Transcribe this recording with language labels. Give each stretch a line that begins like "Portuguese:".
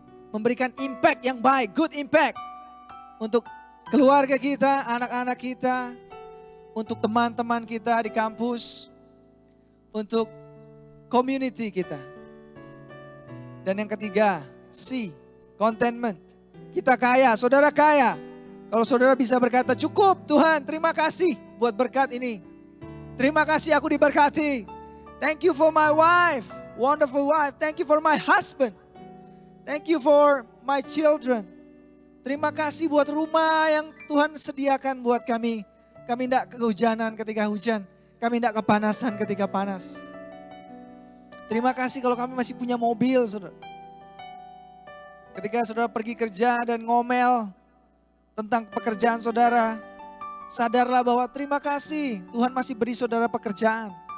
Indonesian: Memberikan impact yang baik, good impact. Untuk keluarga kita, anak-anak kita, untuk teman-teman kita di kampus, untuk community kita. Dan yang ketiga, C, contentment. Kita kaya, saudara kaya. Kalau saudara bisa berkata, cukup Tuhan, terima kasih buat berkat ini. Terima kasih aku diberkati.
English: Thank you for my wife, wonderful wife. Thank you for my husband. Thank you for my children.
Indonesian: Terima kasih buat rumah yang Tuhan sediakan buat kami. Kami tidak kehujanan ketika hujan. Kami tidak kepanasan ketika panas. Terima kasih kalau kami masih punya mobil, saudara. Ketika saudara pergi kerja dan ngomel tentang pekerjaan saudara, sadarlah bahwa terima kasih Tuhan masih beri saudara pekerjaan.